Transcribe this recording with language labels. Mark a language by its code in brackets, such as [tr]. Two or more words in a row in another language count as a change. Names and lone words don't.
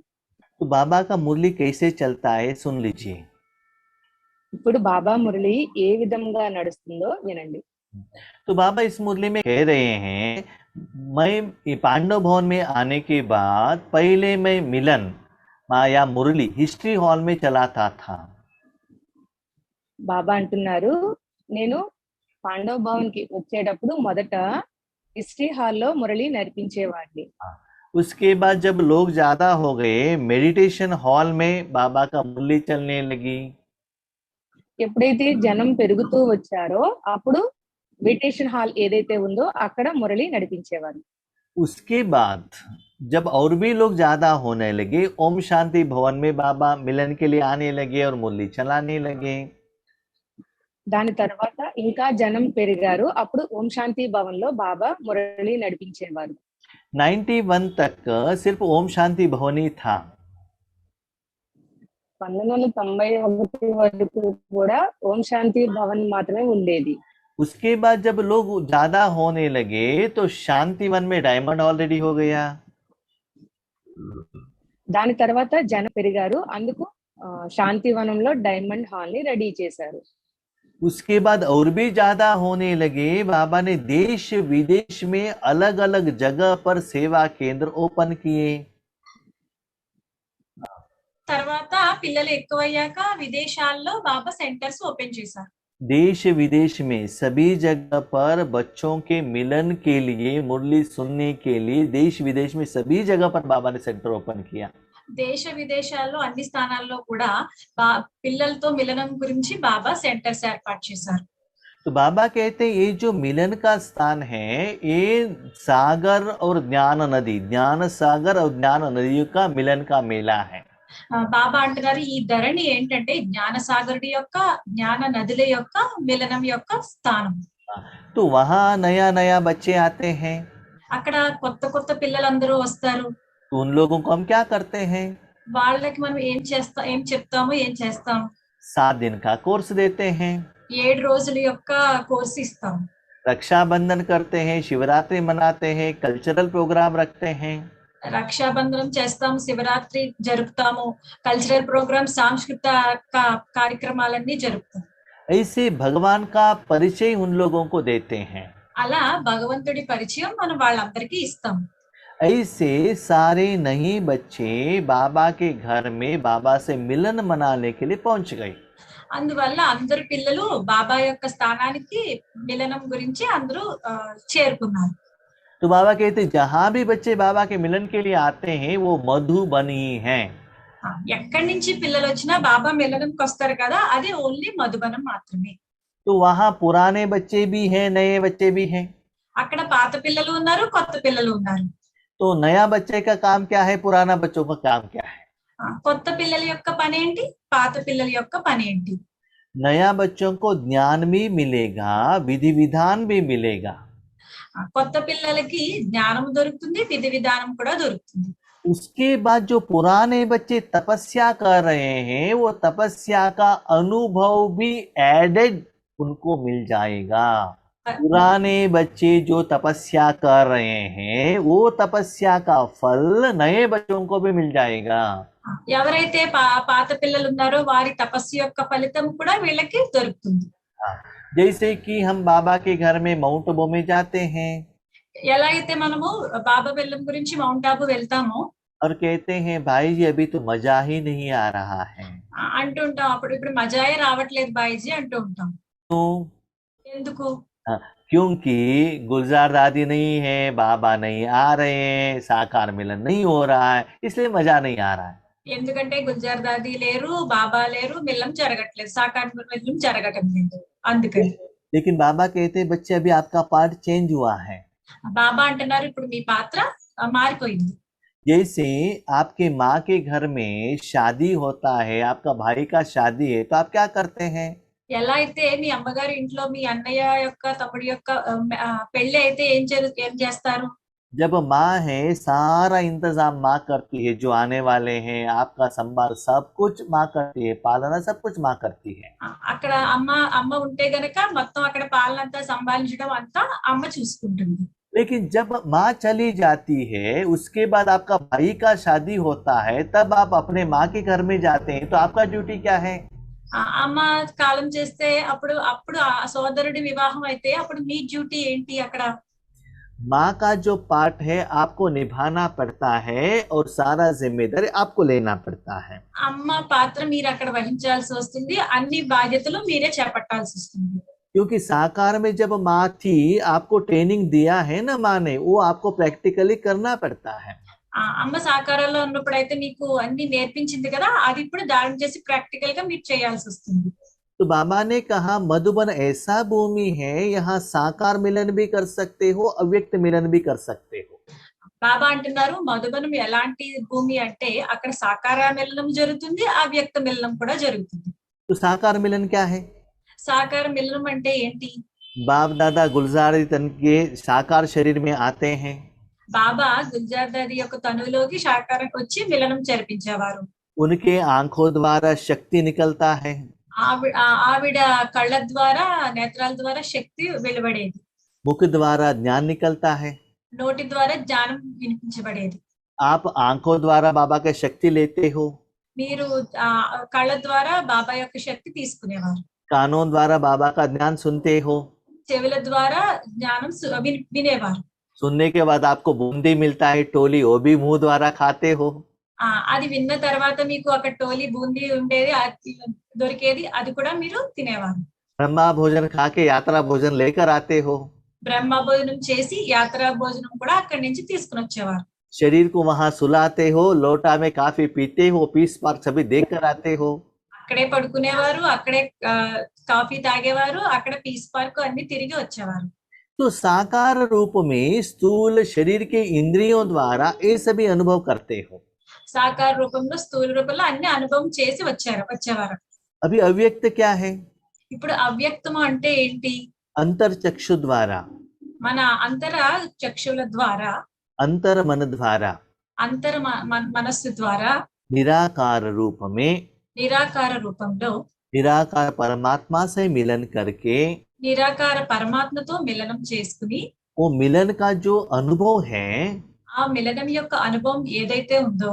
[hi] तो बाबा का मुरली कैसे चलता है सुन लीजिए। [te] ఇప్పుడు బాబా మురళి ఏ విధంగా నడుస్తుందో వినండి. [hi] तो बाबा इस मुरली में कह रहे हैं, मैं ये पांडव भवन में आने के बाद पहले मैं मिलन या मुरली हिस्ट्री हॉल में चलाता था। [te] బాబా అంటున్నారు నేను పాండవ భవన్ కి వచ్చేటప్పుడు మొదట హిస్టరీ హాల్లో మురళి నడిపించేవాడిని. [hi] उसके बाद जब लोग ज्यादा हो गए, मेडिटेशन हॉल में बाबा का मुरली चलने लगी। [te] ఎప్పుడైతే జనం పెరుగుతూ వచ్చారో అప్పుడు మెడిటేషన్ హాల్ ఏదైతే ఉందో అక్కడ మురళి నడిపించేవారు. [hi] उसके बाद जब और भी लोग ज्यादा होने लगे, ओम शांति भवन में बाबा मिलन के लिए आने लगे और मुरली चलाने लगे। [te] దాని తర్వాత ఇంకా జనం పెరిగారు, అప్పుడు ఓం శాంతి భవన్ లో బాబా మురళి నడిపించేవారు. [hi] 91 तक सिर्फ ओम शांति भवन ही था। [te] 1991 వరకు కూడా ఓం శాంతి భవన్ మాత్రమే ఉండేది. [hi] उसके बाद जब लोग ज्यादा होने लगे तो शांतिवन में डायमंड ऑलरेडी हो गया। [te] దాని తర్వాత జనం పెరిగారు, అందుకు శాంతివనంలో డైమండ్ హాల్ ని రెడీ చేశారు. [hi] उसके बाद और भी ज्यादा होने लगे। बाबा ने देश विदेश में अलग अलग जगह पर सेवा केंद्र ओपन किए। [te] తర్వాత పిల్లలు ఎక్కువయ్యాక విదేశాల్లో బాబా [en] centers open [te] చేశారు. [hi] देश विदेश में सभी जगह पर बच्चों के मिलन के लिए, मुरली सुनने के लिए देश विदेश में सभी जगह पर बाबा ने [en] center open [hi] किया। [te] దేశ విదేశాల్లో అన్ని స్థానాల్లో కూడా పిల్లలతో మిలనం గురించి బాబా సెంటర్స్ ఏర్పాటు చేశారు. [hi] तो बाबा कहते हैं ये जो मिलन का स्थान है, ये सागर और ज्ञान नदी, ज्ञान सागर और ज्ञान नदियों का मिलन का मेला है। [te] బాబా అంటున్నారు ఈ ధరణి ఏంటంటే జ్ఞాన సాగరుడి యొక్క, జ్ఞాన నదుల యొక్క మిలనం యొక్క స్థానం. [hi] तो वहां नया नया बच्चे आते हैं, [te] అక్కడ కొత్త కొత్త పిల్లలందరూ వస్తారు. [hi] तो उन लोगों को हम क्या करते हैं? [te] వాళ్ళకి మనం ఏం చెప్తాము, ఏం చేస్తాము? [hi] 7 दिन का कोर्स देते हैं, [te] 7 రోజుల యొక్క కోర్సు ఇస్తాం. [hi] रक्षाबंधन करते हैं, शिवरात्रि मनाते हैं, [en] cultural program [hi] रखते हैं। [te] రక్షాబంధనం చేస్తాము, శివరాత్రి జరుపుతాము, [en] cultural program, [te] సాంస్కృతిక కార్యక్రమాలన్నీ జరుపుతాం. [hi] ऐसे भगवान का परिचय उन लोगों को देते हैं। [te] అలా భగవంతుడి పరిచయం మనం వాళ్ళందరికీ ఇస్తాం. [hi] ऐसे सारे नए बच्चे बाबा के घर में बाबा से मिलन मनाने के लिए पहुंच गए। [te] అందువల్ల అందరు పిల్లలు బాబా యొక్క స్థానానికి మిలనం గురించి అందరూ చేరుకున్నారు. [hi] तो बाबा कहते जहां भी बच्चे बाबा के मिलन के लिए आते हैं वो मधुबनी हैं। [te] ఎక్కడి నుంచి పిల్లలు వచ్చినా బాబా మిలనంకి వస్తారు కదా, అది ఓన్లీ మధుబనం మాత్రమే. [hi] तो वहां पुराने बच्चे भी हैं, नए बच्चे भी हैं। [te] అక్కడ పాత పిల్లలు ఉన్నారు, కొత్త పిల్లలు ఉన్నారు. [hi] तो नया बच्चे का काम क्या है, पुराना बच्चों का काम क्या है? [te] కొత్త పిల్లల యొక్క పని ఏంటి, పాత పిల్లల యొక్క పని ఏంటి? [hi] नया बच्चों को ज्ञान भी मिलेगा, विधि विधान भी मिलेगा। [te] కొత్త పిల్లలకి జ్ఞానం దొరుకుతుంది, విధి విధానం కూడా దొరుకుతుంది. [hi] उसके बाद जो पुराने बच्चे तपस्या कर रहे हैं वो तपस्या का अनुभव भी एडेड उनको मिल जाएगा। पुराने बच्चे जो तपस्या कर रहे हैं वो तपस्या का फल नए बच्चों को भी मिल जाएगा। [te] ఎవరైతే పాత పిల్లలు ఉన్నారో వారి తపస్సు యొక్క ఫలితం కూడా వీళ్ళకి దొరుకుతుంది. [hi] जैसे कि हम बाबा के घर में माउंट आबू में जाते हैं [te] ఎలా అయితే మనము బాబా బెల్లం గురించి మౌంట్ ఆబు వెళ్తామో [hi] और कहते हैं भाई जी अभी तो मजा ही नहीं आ रहा है, [te] అంటూ ఉంటాం. ఇప్పుడు మజాయే రావట్లేదు బాయిజీ అంటూ ఉంటాం. [hi] तो [te] ఎందుకు? [hi] क्योंकि गुलजार दादी नहीं है, बाबा नहीं आ रहे हैं, साकार मिलन नहीं हो रहा है, इसलिए मजा नहीं आ रहा है। [te] ఎందుకంటే గుల్జార్ దాది లేరు, బాబా లేరు, మిల్లం జరగట్లేదు, సాకార మిల్లం జరగటం లేదు, అందుకని. [hi] लेकिन बाबा कहते हैं बच्चे अभी आपका [en] part change [hi] हुआ है। [te] బాబా అంటున్నారు ఇప్పుడు మీ పాత్ర మారిపోయింది. [hi] जैसे आपके माँ के घर में शादी होता है, आपका भाई का शादी है, तो आप क्या करते हैं? [te] ఎలా అయితే మీ అమ్మగారి ఇంట్లో మీ అన్నయ్య యొక్క తమ్ముడి యొక్క పెళ్లి అయితే ఏం చేస్తారు? [hi] जब माँ है सारा इंतजाम माँ करती है, जो आने वाले हैं आपका संभाल सब कुछ माँ करती है, पालना सब कुछ माँ करती है। [te] అక్కడ అమ్మ ఉంటే గనక మొత్తం అక్కడ పాలన అంతా సంభాలించడం అంతా అమ్మ చూసుకుంటుంది. [hi] लेकिन जब माँ चली जाती है उसके बाद आपका भाई का शादी होता है, तब आप अपने माँ के घर में जाते हैं, तो आपका ड्यूटी क्या है? [te] అమ్మ కాలం చేస్తే అప్పుడు ఆ సోదరుడి వివాహం అయితే అప్పుడు మీ డ్యూటీ ఏంటి? అక్కడ [hi] माँ का जो पार्ट है आपको निभाना पड़ता है और सारा जिम्मेदारी आपको लेना पड़ता है। [te] అమ్మ పాత్ర మీరు అక్కడ వహించాల్సి వస్తుంది, అన్ని బాధ్యతలు మీరే చేపట్టాల్సి వస్తుంది. [hi] क्योंकि साकार में जब माँ थी आपको ट्रेनिंग दिया है ना माँ ने, वो आपको प्रैक्टिकली करना पड़ता है। [te] అమ్మ సాకారంలో ఉన్నప్పుడైతే మీకు అన్ని నేర్పించింది కదా, అది ఇప్పుడు దానం చేసి ప్రాక్టికల్ గా మీరు చేయాల్సి వస్తుంది. [hi] तो बाबा ने कहा मधुबन ऐसा भूमि है, यहाँ साकार मिलन भी कर सकते हो, अव्यक्त मिलन भी कर सकते हो। [te] బాబా అంటున్నారు మధుబనం ఎలాంటి భూమి అంటే అక్కడ సాకార మిలనం జరుగుతుంది, అవ్యక్త మిలనం కూడా జరుగుతుంది. [hi] तो साकार मिलन क्या है? [te] సాకార మిలనం అంటే ఏంటి? [hi] बाप दादा गुलजार तन के साकार शरीर में आते हैं, [te] బాబా గుల్జార్ దాది యొక్క తనువులోకి సాకారం వచ్చి మిలనం జరిపించేవారు. [hi] उनके आंखों द्वारा शक्ति निकलता है, [te] ఆవిడ కళ్ళ ద్వారా, నేత్రాల ద్వారా శక్తి వెలువడేది, [hi] मुख द्वारा ज्ञान निकलता है। [te] నోటి ద్వారా జ్ఞానం వినిపించబడేది. [hi] आप आंखों द्वारा बाबा का शक्ति लेते हो, [te] మీరు కళ్ళ ద్వారా బాబా యొక్క శక్తి తీసుకునేవారు. [hi] कानों द्वारा बाबा का ज्ञान सुनते हो, [te] చెవుల ద్వారా జ్ఞానం వినేవారు. [hi] सुनने के बाद आपको बूंदी मिलता है टोली, वो भी मुंह द्वारा खाते हो। [te] అది విన్న తర్వాత మీకు అక్కడ టోలీ బూందీ ఉండేది, అది దొరికేది, అది కూడా మీరు తినేవారు. [hi] ब्रह्मा भोजन खा के यात्रा भोजन लेकर आते हो। [te] బ్రహ్మ భోజనం చేసి యాత్రా భోజనం కూడా అక్కడి నుంచి తీసుకుని వచ్చేవారు. [hi] शरीर को वहां सुलाते हो, लोटा में काफी पीते हो, पीस पार सभी देख कर आते हो। [te] అక్కడే పడుకునేవారు, అక్కడే కాఫీ తాగేవారు, అక్కడ పీస్ పార్క్ అన్ని తిరిగి వచ్చేవారు. [hi] तो साकार रूप में स्थूल शरीर के इंद्रियों द्वारा ये सभी अनुभव करते हो। [te] సాకార రూపంలో స్థూల రూపంలో అన్ని అనుభవం చేసి వచ్చేవారు. [hi] अभी अव्यक्त क्या है? [te] ఇప్పుడు అవ్యక్తము అంటే ఏంటి? [hi] अंतर चक्षु द्वारा, [te] మన అంతర చక్షుల ద్వారా, [hi] अंतर मन द्वारा, [te] అంతర మనస్సు ద్వారా [hi] निराकार रूप में [te] నిరాకార రూపంలో [hi] निराकार परमात्मा से मिलन करके [te] నిరాకార పరమాత్మతో మిలనం చేసుకుని, [hi] वो मिलन का जो अनुभव है, [te] ఆ మిలనం యొక్క అనుభవం ఏదైతే ఉందో,